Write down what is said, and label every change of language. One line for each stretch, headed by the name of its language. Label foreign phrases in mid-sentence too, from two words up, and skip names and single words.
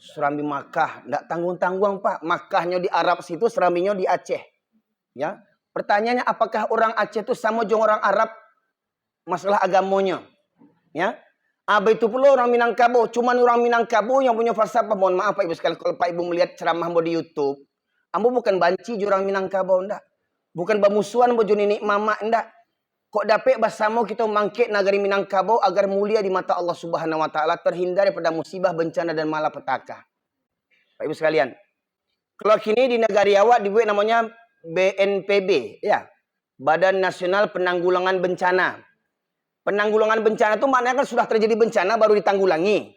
Indonesian: Serambi Makkah, ndak tanggung-tanggung Pak. Makkahnya di Arab situ, serambinya di Aceh. Ya. Pertanyaannya, apakah orang Aceh itu sama dengan orang Arab masalah agamanya? Ya. Itu pula orang Minangkabau. Cuman orang Minangkabau yang punya falsafah. Mohon maaf Pak Ibu sekalian, kalau Pak Ibu melihat ceramah di YouTube, ambo bukan banci orang Minangkabau ndak. Bukan bermusuhan bojo nenek mama ndak. Kok dapat bersama kita mangkit negeri Minangkabau agar mulia di mata Allah
Arabic: Subhanahu wa taala,
Indonesian: terhindar daripada musibah, bencana dan malapetaka. Pak Ibu sekalian. Kalau kini di negara awak dibuat namanya BNPB, ya. Badan Nasional Penanggulangan Bencana. Penanggulangan bencana itu maknanya kan sudah terjadi bencana baru ditanggulangi.